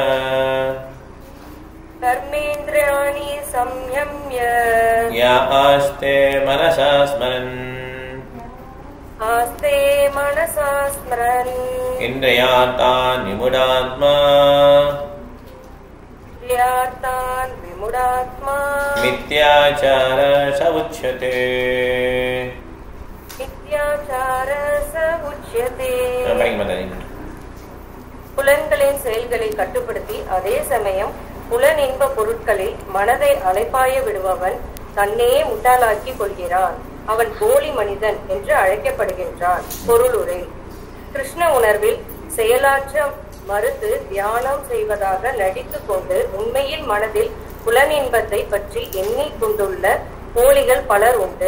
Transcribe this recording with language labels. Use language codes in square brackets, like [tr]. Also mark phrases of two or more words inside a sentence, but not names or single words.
[sa] कर्मेन्द्रियाणि संयम्य य आस्ते मनसा स्मरन् आस्ते मनसा स्मरन् इन्द्रियार्थान् विमूढात्मा विद्यार्थान् विमुढात्मा मिथ्याचार स उच्यते. मिथ्याचार स उच्यते. [ta] புலன்களின் செயல்களை கட்டுப்படுத்தி அதே சமயம் புலனின்ப பொருட்களில் மனதை அலைப்பாய விடுபவன் தன்னையே முட்டாளாக்கி கொள்கிறான். அவன் போலி மனிதன் என்று அழைக்கப்படுகின்றான். பொருளுரை: கிருஷ்ண உணர்வில் செயலாற்ற மறுத்து தியானம் செய்வதாக நடித்துக் கொண்டு உண்மையில் மனதில் புலனின்பத்தை பற்றி எண்ணிக்கொண்டுள்ள போலிகள் பலர் உண்டு.